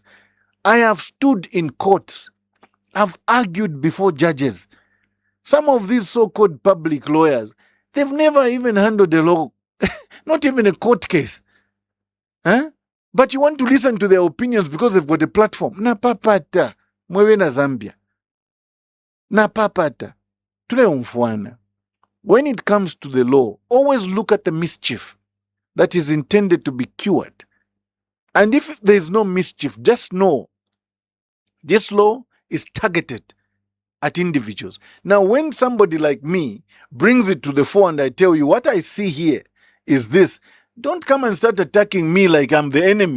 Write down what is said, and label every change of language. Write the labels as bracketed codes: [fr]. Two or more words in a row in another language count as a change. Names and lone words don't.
[en] I have stood in courts. I've argued before judges. Some of these so-called public lawyers, they've never even handled the law. Not even a court case. But you want to listen to their opinions because they've got a platform. [bem] Na papata. Mwewe na Zambia. Na papata. Tule umfuana. [en] When it comes to the law, always look at the mischief that is intended to be cured. And if there is no mischief, just know this law is targeted at individuals. Now, when somebody like me brings it to the fore and I tell you what I see here is this, don't come and start attacking me like I'm the enemy.